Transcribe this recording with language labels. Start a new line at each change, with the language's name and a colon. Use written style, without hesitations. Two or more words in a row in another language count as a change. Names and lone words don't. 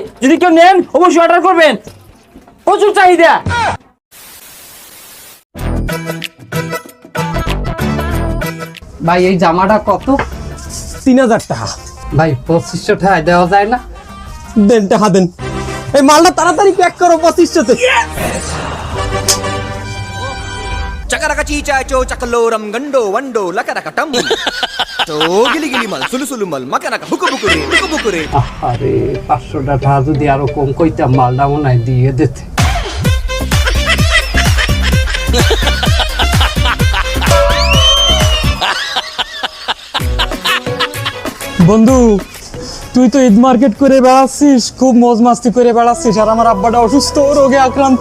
Bangla: যদি কেউ নেন অবশ্যই অর্ডার করবেন, প্রচুর চাহিদা। ভাই এই জামাটা কত? 3000 টাকা। ভাই 2500 টাকা দেওয়া যায় না? দেন টাকা দেন, এই মালটা তাড়াতাড়ি প্যাক করো 2500-তে। చకరక చీచాచో చకలోరం గండో వండో లకరక టం తో గిలి గిలి మల్ సులు సులు మల్ మకరక బుకు బుకురే আরে 500 টাকা যদি আরো কম কইতাম, মালটা মনে হয় দিয়ে দিতে। বন্ধু, তুই তো ঈদ মার্কেট করে বেড়াচ্ছিস, খুব মজ মাস্তি করে বেড়াচ্ছিস, আর আমার আব্বাটা অসুস্থ, রোগে আক্রান্ত।